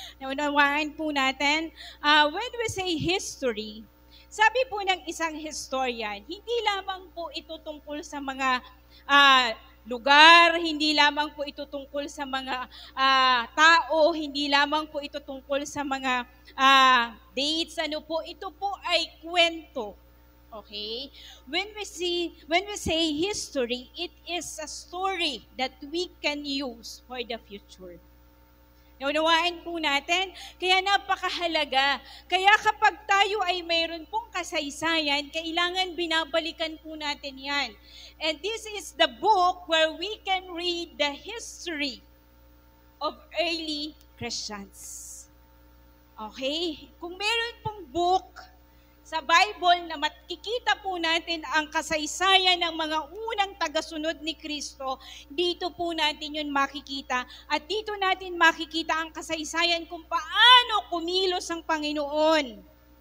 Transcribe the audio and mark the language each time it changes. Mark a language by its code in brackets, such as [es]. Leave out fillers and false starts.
[tl] Naunawaan po natin, [en] when we say history, [tl] sabi po ng isang historian, hindi lamang po ito tungkol sa mga lugar, hindi lamang po ito tungkol sa mga tao, hindi lamang po ito tungkol sa mga dates, ito po ay kwento. [en] Okay? When we say history, it is a story that we can use for the future. [tl] Naunawaan po natin, kaya napakahalaga. Kaya kapag tayo ay mayroon pong kasaysayan, kailangan binabalikan po natin yan. [en] And this is the book where we can read the history of early Christians. Okay? [tl] Kung meron pong book sa Bible na makikita po natin ang kasaysayan ng mga unang tagasunod ni Kristo, dito po natin yun makikita. At dito natin makikita ang kasaysayan kung paano kumilos ang Panginoon.